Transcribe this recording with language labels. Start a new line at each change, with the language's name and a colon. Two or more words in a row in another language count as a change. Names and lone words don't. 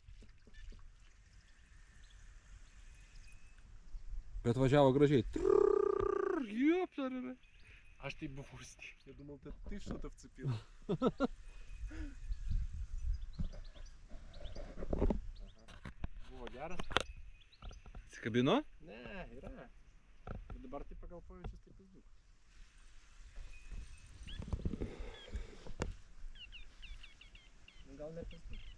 Lithuanian: Bet važiavo gražiai.
Russian: обшарили. Аж ты бабуськи. Я думал, ты что-то вцепил.
Lithuanian: Buvo geras? Atsikabino? Ne, yra. Bet dabar tai pagal pojūčius tai pizdu. Nu, gal ne pizdu.